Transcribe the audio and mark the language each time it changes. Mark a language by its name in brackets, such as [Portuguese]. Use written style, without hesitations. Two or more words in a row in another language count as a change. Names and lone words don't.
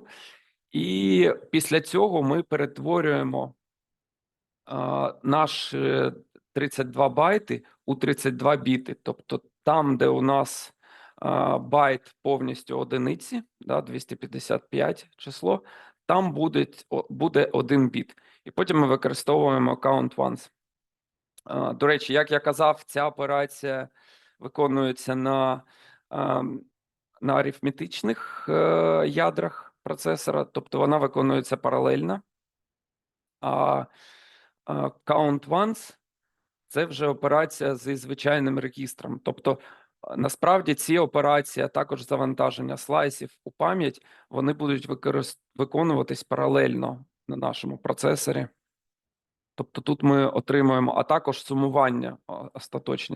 [Ukrainian] І після цього ми перетворюємо наш 32 байти у 32 біти. Тобто там, де у нас байт повністю одиниці, да, 255 число, там буде 1 біт. І потім ми використовуємо [English] count once. [Ukrainian] До речі, як я казав, ця операція виконується на арифметичних ядрах процесора, тобто вона виконується паралельно. А [English] count once – [Ukrainian] це вже операція зі звичайним регістром. Тобто, насправді ці операції, а також завантаження слайсів у пам'ять, вони будуть виконуватись паралельно на нашому процесорі. Тобто тут ми отримуємо, а також сумування остаточне.